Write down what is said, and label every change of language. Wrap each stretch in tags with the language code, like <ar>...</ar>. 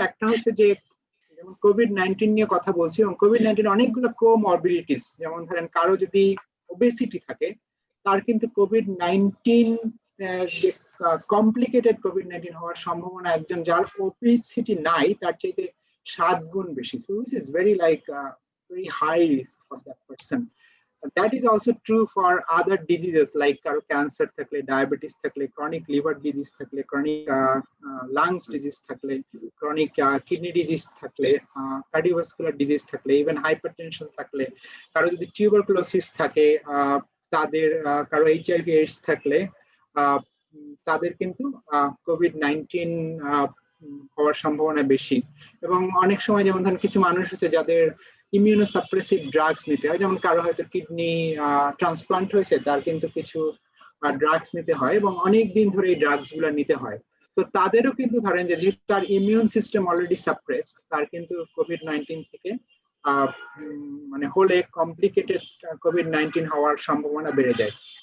<bn>একটা হচ্ছে যে যেমন COVID-19 নিয়ে কথা বলছি, এবং COVID-19 অনেকগুলো কোমরবিডিটিস, যেমন ধরেন কারো যদি ওবেসিটি থাকে, তার কিন্তু COVID-19 যে কমপ্লিকেটেড COVID-19 হওয়ার সম্ভাবনা একজন যার ওবেসিটি নাই তার চাইতে 7 গুণ বেশি।</bn> <en>So this is very very high risk for that person. That is also true for other diseases like cancer থাকলে, diabetes থাকলে, chronic liver disease থাকলে, chronic lungs disease থাকলে, chronic kidney disease থাকলে, cardiovascular disease থাকলে, even hypertension থাকলে, কারো যদি tuberculosis থাকে, তাদের কারো HIV AIDS থাকলে,</en> <bn>তাদের কিন্তু COVID-19 হওয়ার সম্ভাবনা বেশি। এবং অনেক সময় যেমন ধরেন কিছু মানুষ আছে যাদের ইমিউনোসাপ্রেসিভ ড্রাগস নিতে হয়, যেমন কারো হয়তো কিডনি ট্রান্সপ্লান্ট হয়েছে, তার কিন্তু কিছু ড্রাগস নিতে হয় এবং অনেক দিন ধরে এই ড্রাগস গুলো নিতে হয়। তো তাদেরও কিন্তু ধরেন যে যেহেতু তার ইমিউন সিস্টেম অলরেডি সাপ্রেসড, তার কিন্তু কোভিড-19 থেকে মানে হলে কমপ্লিকেটেড কোভিড-19 হওয়ার সম্ভাবনা বেড়ে যায়।</bn>